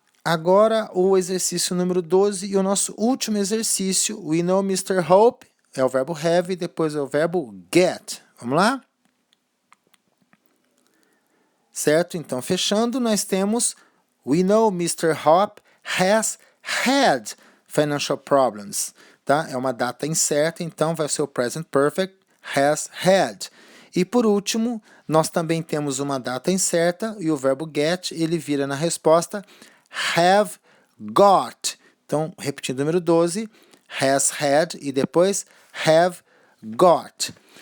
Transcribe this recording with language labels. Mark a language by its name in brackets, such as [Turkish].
[Portuguese] Agora o exercício número 12 e o nosso último exercício. [English] We know Mr. [Portuguese] Hope é o verbo have e depois é o verbo get. Vamos lá? Certo? Então, fechando, nós temos [English] we know Mr. Hope has had financial problems. [Portuguese] Tá? É uma data incerta, então vai ser o present perfect, [English] has had. [Portuguese] E por último, nós também temos uma data incerta e o verbo get, ele vira na resposta [English] have got. [Portuguese] Então, repetindo o número 12, [English] has had [Portuguese] e depois [English] have got.